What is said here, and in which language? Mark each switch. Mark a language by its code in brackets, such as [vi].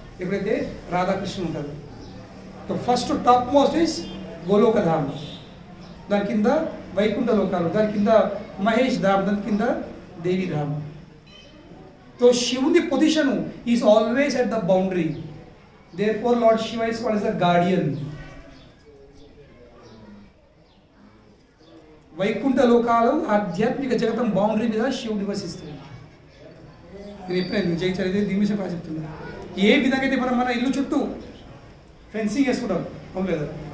[te] ఎప్పుడైతే రాధాకృష్ణులు ఉంటారు. So [en] first top most is [te] గోలోకధామ్. దాని కింద వైకుంఠ లోకాలు, దాని కింద మహేష్ ధామ్, దాని కింద దేవీధామ్. [en] So శివుని position is always at the boundary. Therefore Lord Shiva is called as the guardian. [te] Vaikuntha లోకాలు ఆధ్యాత్మిక జగతం బౌండరీ మీద శివుడు నివసిస్తుంది. నేను ఎప్పుడైనా జై చరిత్ర దీని విషయం బాగా చెప్తున్నా. ఏ విధంగా అయితే మనం మన ఇల్లు చుట్టూ ఫెన్సింగ్ వేసుకుంటాం, అవును లేదా?